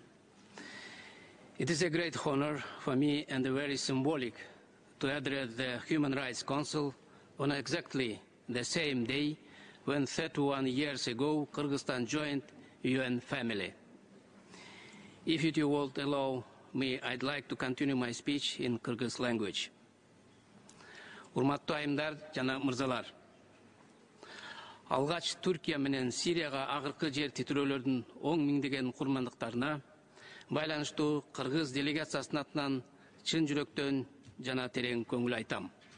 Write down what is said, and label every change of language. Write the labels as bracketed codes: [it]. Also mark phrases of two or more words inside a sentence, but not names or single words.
[en] It is a great honor for me and very symbolic to address the Human Rights Council on exactly the same day when 31 years ago Kyrgyzstan joined UN family. If you would allow me, I'd like to continue my speech in Kyrgyz language. [ky] Урматтуу айымдар жана мырзалар. Алгач Түркия менен Сирияга агыркы жер титирөөлөрдүн 10 миңдеген курмандыктарына байланыштуу Кыргыз делегациясынын атынан чын жүрөктөн жана терең көңүл айтам.